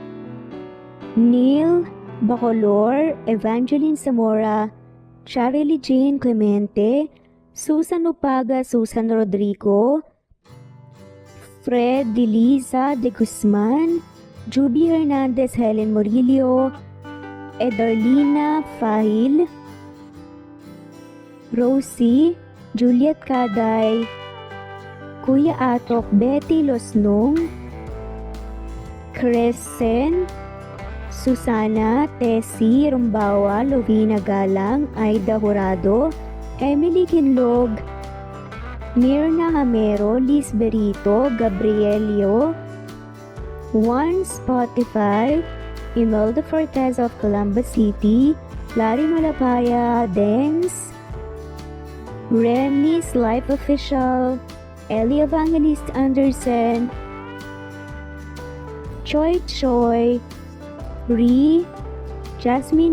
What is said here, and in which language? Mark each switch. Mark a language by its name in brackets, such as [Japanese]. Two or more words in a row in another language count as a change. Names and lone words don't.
[English] Neil Bacolor, Evangeline Zamora, Charlie Jane Clemente, Susan Upaga, Susan Rodrigo, Fred Deliza de Guzman, Juby Hernandez, Helen Morillo, Edarlina Fahil, Rosie, Juliet Kaday, Kuya Atok, Betty Losnong, Crescent, Susana, Tessie Rumbawa, Lovina Galang, Aida Jurado, Emily Kinlog, Mirna Hamero, Liz Berito, Gabrielio, One Spotify, Imelda Fortes of Columbus City, Larry Malapaya, Dengs, Remy's Life Official, Ellie Evangelist Anderson, Choi Choi, Ree, Jasmine